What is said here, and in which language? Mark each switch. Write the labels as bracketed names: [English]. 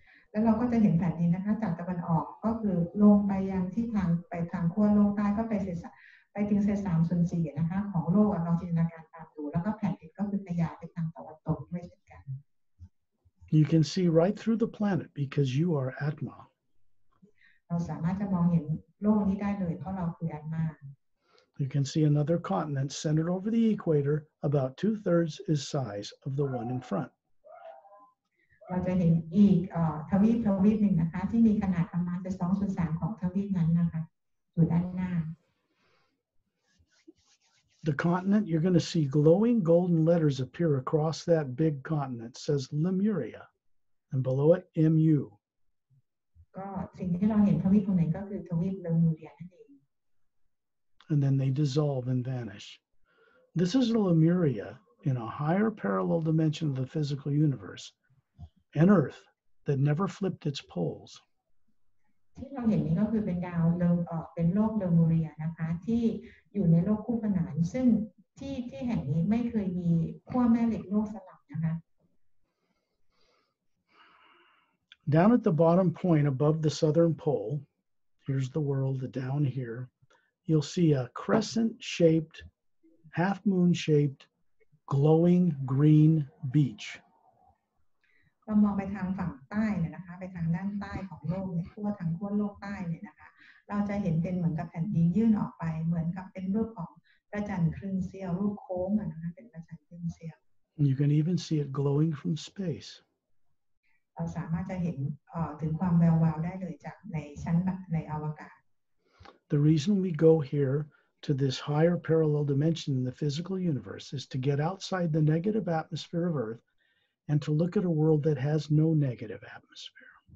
[Thai] แล้วเราก็จะเห็นแผ่นดินนะคะจากตะวันออกก็คือลงไปยังที่ไปทางขั้วโลกใต้ก็ไปถึงเศษ3/4นะคะของโลกลองจินตนาการตามดูแล้วก็แผ่นดินก็คือขยายไปทางตะวันตกด้วยเช่นกัน [English] You can see right through the planet because you are Atma. [Thai] เราสามารถจะมองเห็นโลกนี้ได้เลยเพราะเราคืออัตมา [English] You can see another continent centered over the equator, about 2/3 is size of the one in front. [Thai] เราจะเห็นอีกทวีปหนึ่งนะคะที่มีขนาดประมาณ2/3ของทวีปนั้นนะคะอยู่ด้านหน้า [English] The continent, you're going to see glowing golden letters appear across that big continent. It says Lemuria, and below it, MU. [Thai] ก็สิ่งที่เราเห็นทวีปตรงไหนก็คือทวีปเลมูเรียนั่นเอง [English] And then they dissolve and vanish. This is Lemuria in a higher parallel dimension of the physical universe, an Earth that never flipped its poles. [Thai] ที่เราเห็นนี้ก็คือเป็นเป็นโลกเลมูเรียนะคะที่อยู่ในโลกคู่ขนานซึ่งที่แห่งนี้ไม่เคยมีขั้วแม่เหล็กโลกสลับนะคะ [English] Down at the bottom point above the southern pole, here's the world down here, you'll see a crescent-shaped, half-moon-shaped, glowing green beach. [Thai] เรามองไปทางฝั่งใต้เนี่ยนะคะไปทางด้านใต้ของโลกเนี่ยทางขั้วโลกใต้เนี่ยนะคะเราจะเห็นเป็นเหมือนกับแผ่นดินยื่นออกไปเหมือนกับเป็นรูปของพระจันทร์ครึ่งเสี้ยวรูปโค้งนะคะเป็นพระจันทร์ครึ่งเสี้ยว [English] You can even see it glowing from space. [Thai] เราสามารถจะเห็นถึงความแวววาวได้เลยจากในอวกาศ [English] The reason we go here to this higher parallel dimension in the physical universe is to get outside the negative atmosphere of Earth and to look at a world that has no negative atmosphere.